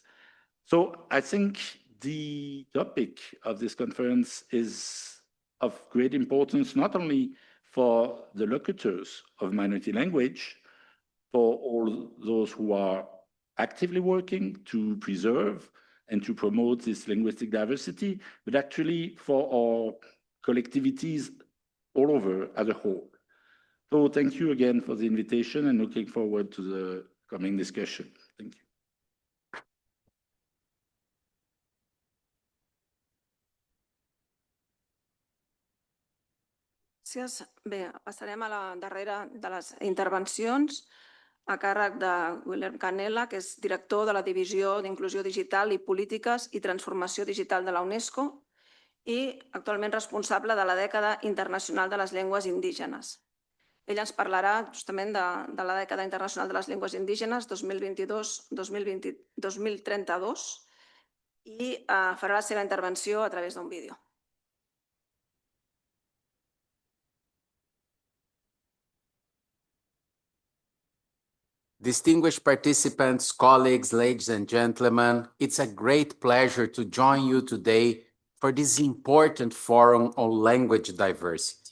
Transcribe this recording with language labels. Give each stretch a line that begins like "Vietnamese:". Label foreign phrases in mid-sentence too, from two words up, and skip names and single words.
English: So I think the topic of this conference is of great importance, not only for the locutors of minority language, for all those who are actively working to preserve and to promote this linguistic diversity, but actually for our collectivities all over as a whole. So thank you again for the invitation and looking forward to the coming discussion. Thank you.
Catalan: Gràcies. Bé, passarem a la darrera de les intervencions a càrrec de William Canela, que és director de la Divisió d'Inclusió Digital i Polítiques i Transformació Digital de la UNESCO i actualment responsable de la dècada internacional de les llengües indígenes. Ell ens parlarà justament de la dècada internacional de les llengües indígenes 2022-2032 i farà la seva intervenció a través d'un vídeo.
English: Distinguished participants, colleagues, ladies and gentlemen, it's a great pleasure to join you today for this important forum on language diversity.